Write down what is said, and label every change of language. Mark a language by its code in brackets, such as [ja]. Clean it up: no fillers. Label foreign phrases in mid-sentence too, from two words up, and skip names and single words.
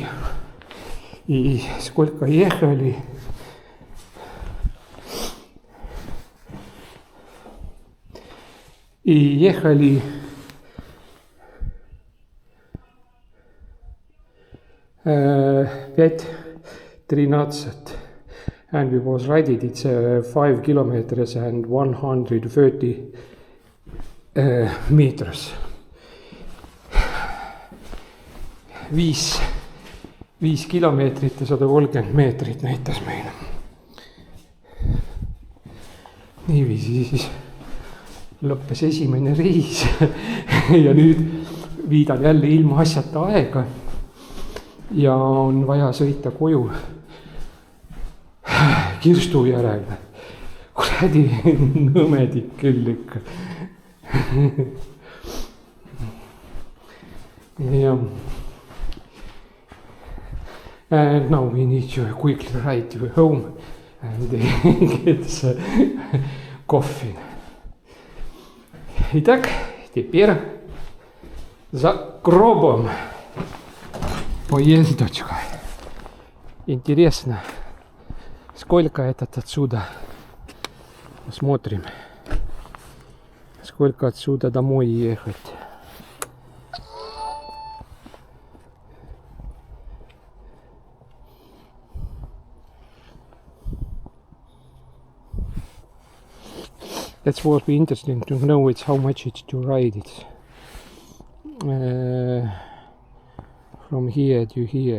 [ru] И сколько ехали? И ехали [en] 5:13 and we was riding it's 5 kilometers and 130 meters. [et] 5 kilomeetrit ja 130 meetrit näitas meile. Niiviisi siis lõppes esimene reis ja nüüd viidan jälle ilma asjata aega ja on vaja sõita koju Kirstu järele. Kuradi nõmedik küll ikka. [en] Yeah. And now we need to quickly ride to home and get coffee. [ru] Итак, теперь за гробом поездочка. Интересно, сколько этот отсюда. Посмотрим, сколько отсюда домой ехать. [en] That's what be interesting to know. It's how much it's to ride it from here to here.